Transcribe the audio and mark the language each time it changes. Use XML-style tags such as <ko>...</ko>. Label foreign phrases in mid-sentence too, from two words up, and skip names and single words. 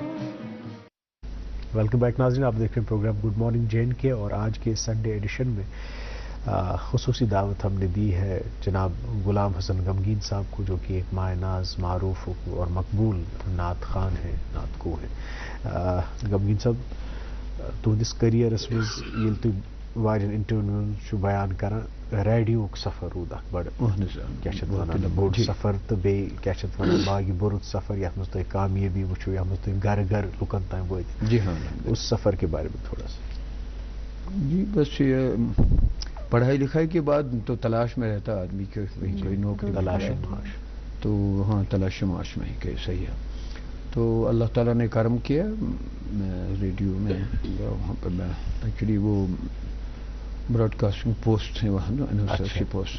<en>welcome back</en> <ur>ناظرین، آپ دیکھ رہے ہیں پروگرام گڈ مارننگ جے اینڈ کے، اور آج کے</ur> <en>Sunday edition</en> <ur>میں خصوصی دعوت ہم نے دی ہے جناب غلام حسن غمگین صاحب کو، جو کہ ایک ماہ ناز، معروف اور مقبول نعت خان ہیں، نعت کو ہیں. غمگین صاحب،</ur> <ks>تہندس کریئرس مز یل تھی وارین انٹرویوز چھو بیان کران، ریڈیو سفر رود اخ بڑ بوڑ سفر تو بیٚیہِ کیٛاہ چھِ اتھ ونان باقی بُرُت سفر یتھ منٛز تۄہہِ کامیٲبی وٕچھو، یتھ منٛز تُہۍ گھر گھر لُکن تام وٲتۍ.</ks> <ur>جی ہاں، اس سفر کے بارے میں تھوڑا سا. جی بس یہ پڑھائی لکھائی کے بعد تو تلاش میں رہتا آدمی کہ کوئی نوکری تلاش معاش، تو ہاں تلاش معاش میں ہی کہ صحیح ہے. تو اللہ تعالیٰ نے کرم کیا، میں ریڈیو میں وہاں پر میں ایکچولی وہ</ur> <en>broadcasting post</en> <ur>ہیں وہاں،</ur> <en>announcer post.</en>